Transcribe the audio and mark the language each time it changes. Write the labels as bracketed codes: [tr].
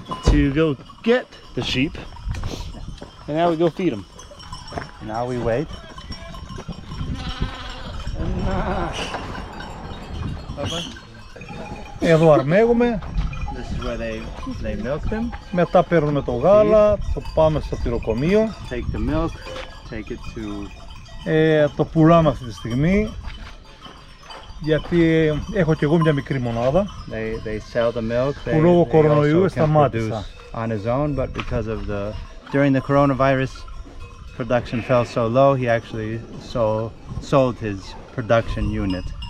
[en] to go get the sheep, and now we go feed them. Now we wait. [el] Εδώ αρμέγουμε, [en] This is where they milk them. [el] μετά παίρνουμε το γάλα, το πάμε στο τυροκομείο, [en] Take the milk, take it to. [el] το πουλάμε αυτή τη στιγμή, γιατί έχω και εγώ μια μικρή μονάδα. [en] They sell the milk. [el] Που λόγω [en] They [el] κορονοϊού [en] also can [el] σταμάτησα. [en] produce on his own, but because of during the coronavirus, production fell so low, he actually sold his production unit.